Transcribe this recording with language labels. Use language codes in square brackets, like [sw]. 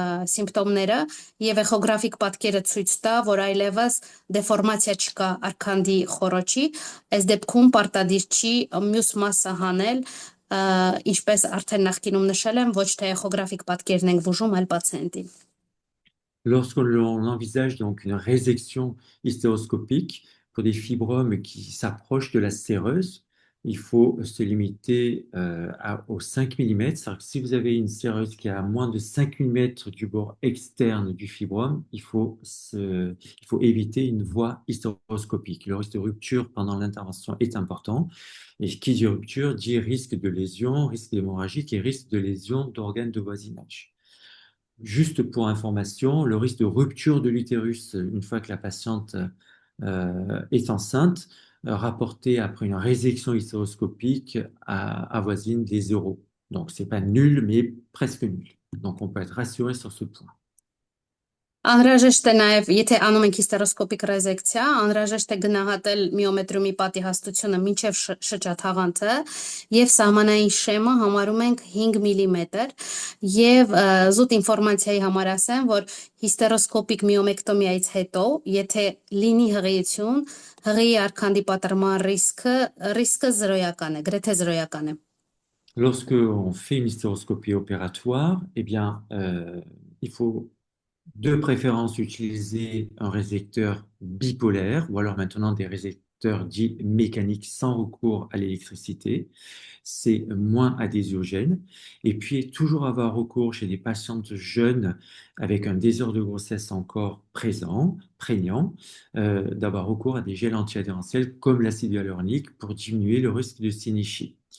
[hy] սիմպտոմները եւ էխոգրաֆիկ պատկերը ցույց տա, որ այլևս դեֆորմացիա չկա արքանդի խոռոչի, այս դեպքում պարտադիր չի մյուս մասը հանել, ինչպես արդեն նախկինում նշել եմ, ոչ թե էխոգրաֆիկ պատկերն ենք բուժում, այլ պացիենտին։ [fr] Lorsqu'on envisage donc une résection hystéroscopique pour des fibromes qui s'approchent de la séreuse, il faut se limiter aux 5 mm. C'est-à-dire que si vous avez une séreuse qui est à moins de 5 mm du bord externe du fibrome, il faut éviter une voie hystéroscopique. Le risque de rupture pendant l'intervention est important. Et qui dit rupture dit risque de lésion, risque d'hémorragique et risque de lésion d'organes de voisinage. Juste pour information, le risque de rupture de l'utérus une fois que la patiente est enceinte, rapporté après une résection hystéroscopique avoisine les 0. Donc, ce n'est pas nul, mais presque nul. Donc, on peut être rassuré sur ce point. [hy] Անհրաժեշտ է նաև, եթե անում ենք հիստերոսկոպիկ ռեզեկցիա, անհրաժեշտ է գնահատել միոմետրիումի պատի հաստությունը մինչև շրջաթաղանթը եւ սահմանային շեմը համարում ենք 5 միլիմետր եւ զուտ ինֆորմացիայի համար ասեմ, որ հիստերոսկոպիկ միոմեկտոմիայից հետո, եթե լինի հղիություն, հղիի արքանդի պատրման ռիսկը զրոյական է, գրեթե զրոյական է։ [fr] Lorsque on fait une hystéroscopie opératoire, eh bien, il faut de préférence utiliser un résecteur bipolaire ou alors maintenant des résecteurs dits mécaniques sans recours à l'électricité. C'est moins adhésiogène. Et puis, toujours avoir recours chez des patientes jeunes avec un désir de grossesse encore présent, prégnant, d'avoir recours à des gels antiadhérentiels comme l'acide hyaluronique pour diminuer le risque de synéchie.